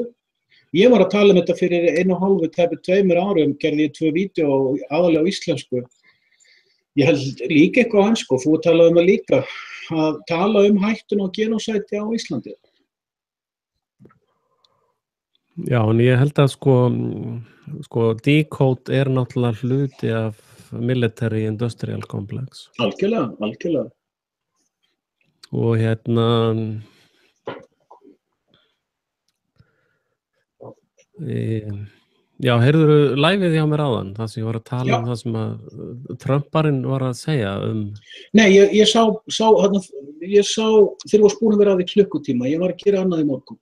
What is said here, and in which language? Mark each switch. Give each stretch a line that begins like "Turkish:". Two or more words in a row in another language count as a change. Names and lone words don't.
Icelandic: Ég var að tala þetta fyrir 1,5–2 árum, gerði ég 2 vídeó aðalega á íslensku. Ég held líka eitthvað á ensku, þú talaði það líka. að tala hættun á genósæti á Íslandi? Já, en ég held að sko Decode náttúrulega hluti af
English: military industrial complex.
Icelandic: Algjörlega. Og já, heyrðurðu liveið hjá mér áðan, það sem ég var að tala það sem að Trumparinn var að segja Nei, ég sá þeir voru búin að vera að því klukkutíma, ég var að gera annað í morgun.